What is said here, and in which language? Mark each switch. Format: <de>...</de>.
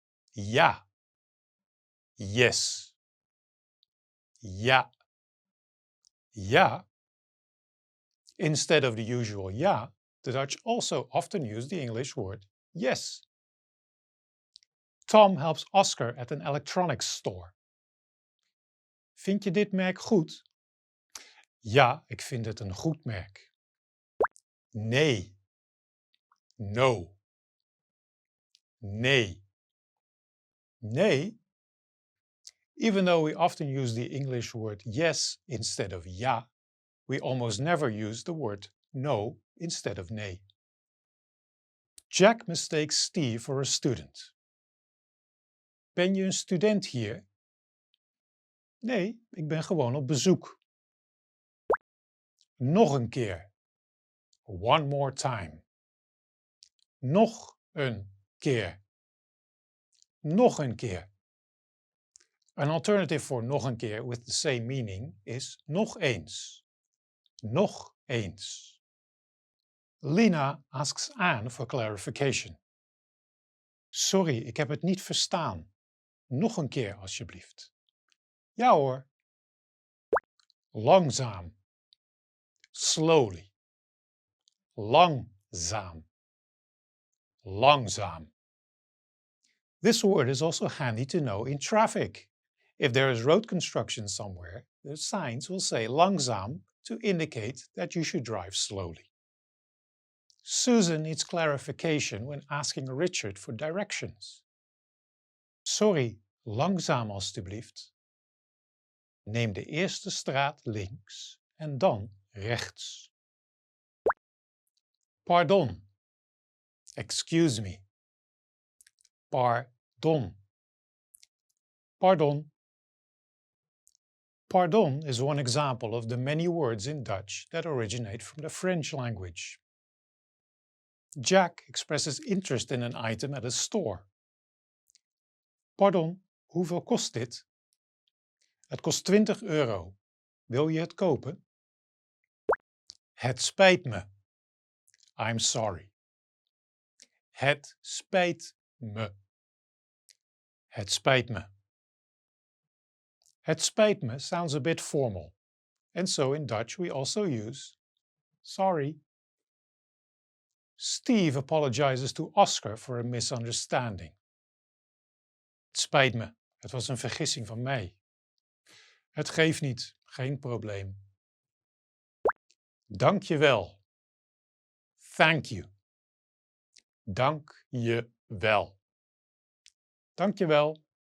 <nl>Ja.</nl> <en>Yes.</en> <nl>Ja. Ja.</nl> <en>Instead of the usual ja, the Dutch also often use the English word yes. Tom helps Oscar at an electronics store.</en> <nl>Vind je dit merk goed? Ja, ik vind het een goed merk. Nee.</nl> <en>No.</en> <nl>Nee. Nee.</nl> <en>Even though we often use the English word yes instead of ja, we almost never use the word no instead of nee. Jack mistakes Steve for a student.</en> <nl>Ben je een student hier? Nee, ik ben gewoon op bezoek. Nog een keer.</nl> <en>One more time.</en> <nl>Nog een keer. Nog een keer.</nl> <en>An alternative for</en> <nl>nog een keer</nl> <en>with the same meaning is</en> <nl>nog eens. Nog eens.</nl> <en>Lina asks Anne for clarification.</en> <nl>Sorry, ik heb het niet verstaan. Nog een keer alsjeblieft. Ja hoor. Langzaam.</nl> <en>Slowly.</en> <nl>Langzaam. Langzaam.</nl> <en>This word is also handy to know in traffic. If there is road construction somewhere, the signs will say langzaam to indicate that you should drive slowly. Susan needs clarification when asking Richard for directions.</en> <nl>Sorry, langzaam alstublieft. Neem de eerste straat links en dan rechts. Pardon.</nl> <en>Excuse me.</en> <nl>Pardon. Pardon.</nl> <en>Pardon is one example of the many words in Dutch that originate from the French language. Jack expresses interest in an item at a store.</en> <nl>Pardon, hoeveel kost dit? Het kost €20. Wil je het kopen? Het spijt me.</nl> <en>I'm sorry.</en> <nl>Het spijt me. Het spijt me. Het spijt me</nl> <en>sounds a bit formal, and so in Dutch we also use sorry. Steve apologizes to Oscar for a misunderstanding.</en> <nl>Het spijt me, het was een vergissing van mij. Het geeft niet, geen probleem. Dank je wel.</nl> <en>Thank you.</en> <nl>Dank je wel. Dank je wel.</nl>